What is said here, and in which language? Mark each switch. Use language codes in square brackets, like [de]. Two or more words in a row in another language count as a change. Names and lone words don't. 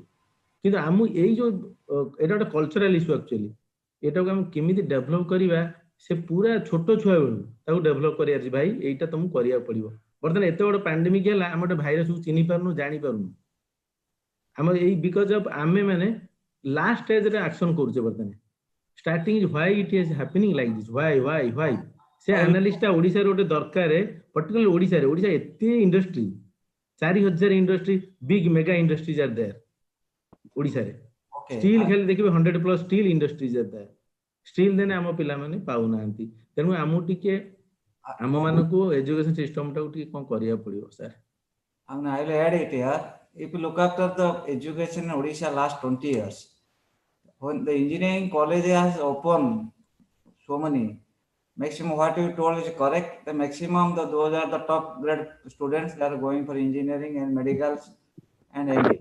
[or] କିନ୍ତୁ ଆମ ଏଇ ଯେଉଁ ଏଇଟା ଗୋଟେ [en] cultural issue actually. [or] ଏଟାକୁ ଆମେ କେମିତି ଡେଭଲପ୍ କରିବା, ସେ ପୁରା ଛୋଟ ଛୁଆ ବେଳୁ ତାକୁ ଡେଭଲପ୍ କରିବାର ଅଛି। ଭାଇ ଏଇଟା ତମକୁ କରିବାକୁ ପଡ଼ିବ। ବର୍ତ୍ତମାନ ଏତେ ବଡ଼ ପାଣ୍ଡେମିକ୍ ହେଲା, ଆମେ ଗୋଟେ ଭାଇରସକୁ ଚିହ୍ନି ପାରୁନୁ, ଜାଣିପାରୁନୁ। ଆମର ଏଇ [en] because of [or] ଆମେ ମାନେ ଲାଷ୍ଟ ଷ୍ଟେଜରେ ଆକ୍ସନ କରୁଛେ। [en] ବର୍ତ୍ତମାନ starting is why it is happening like this, why [or] ସେ ଆନାଲିସିସଟା ଓଡ଼ିଶାରେ ଗୋଟେ ଦରକାର। ପର୍ଟିକୁଲାର ଓଡ଼ିଶା ଏତେ ଇଣ୍ଡଷ୍ଟ୍ରି, 4000 ଇଣ୍ଡଷ୍ଟ୍ରି, [en] big mega industries are there [or] ଓଡ଼ିଶାରେ। ଷ୍ଟିଲ୍ ଖାଲି ଦେଖିବେ 100+ [en] steel industries are there. [or] ଷ୍ଟିଲ୍ ଦେନେ ଆମ ପିଲାମାନେ ପାଉନାହାନ୍ତି। ତେଣୁ ଆମକୁ ଟିକେ ଆମମାନଙ୍କୁ ଏଜୁକେସନ ସିଷ୍ଟମଟାକୁ ଟିକେ କ'ଣ କରିବାକୁ ପଡ଼ିବ ସାର୍। [en] And I will add it here. If you look after the education in Odisha last 20 years, when the engineering college has opened so many, maximum what you told is correct. The maximum, those are the top grade students that are going for engineering and medicals and MBA.